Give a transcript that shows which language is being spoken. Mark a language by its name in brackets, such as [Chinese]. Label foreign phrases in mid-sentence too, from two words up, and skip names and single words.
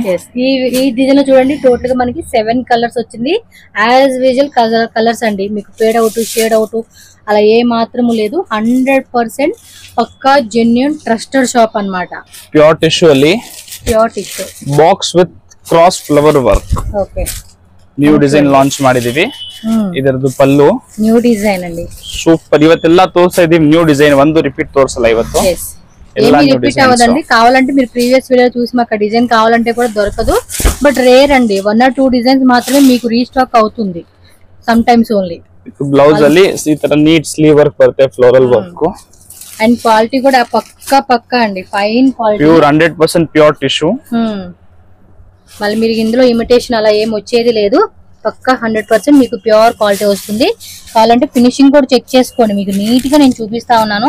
[Telugu] ఈ డిజైన్ లో చూడండి టోటల్ గా మనకి 7 కలర్స్ వచ్చింది. [English] as usual colours [Telugu] అండి, మీకు [English] fade out, shade out [Telugu] అలా ఏ మాత్రము లేదు. 100% పక్కా [English] genuine trusted shop [Telugu] అన్నమాట. [English] pure tissue ಅಲ್ಲಿ pure tissue box with cross flower work. [Telugu] ఓకే, [English] new design launch [Kannada] ಮಾಡಿದೀವಿ. ಇದರದು ಪಲ್ಲು [English] new design ಅಂడి. [Kannada] ಸೂಪರ್. ಇವತ್ತೆಲ್ಲ ತೋರಿಸ್ತಾ ಇದೀವಿ [English] new design, [Kannada] ಒಂದು ರಿಪೀಟ್ ತೋರಿಸಲ್ಲ ಇವತ್ತು. [Telugu] ఏమీ రిపీట్ అవ్వదండి. కావాలంటే మీరు [English] previous video [Telugu] చూసి మాకు డిజైన్ కావాలంటే కూడా దొరకదు. [English] but rare [Telugu] అండి, [English] 1 or 2 designs [Telugu] మాత్రమే మీకు రీస్టాక్ అవుతుంది. [English] sometimes only. [Kannada] బ్లౌజ్ ಅಲ್ಲಿ ಈ ತರ [English] neat sleeve work [Kannada] ಬರುತ್ತೆ, [English] floral work. and quality [Telugu] కూడా పక్కా అండి, [English] fine quality, pure 100% pure tissue. [Telugu] మళ్ళీ మీరు ఇందులో ఇమిటేషన్ అలా ఏం వచ్చేది లేదు. పక్కా 100% మీకు [English] pure quality [Telugu] వస్తుంది. కావాలంటే ఫినిషింగ్ కూడా చెక్ చేసుకోండి. మీకు నీట్ గా నేను చూపిస్తా ఉన్నాను.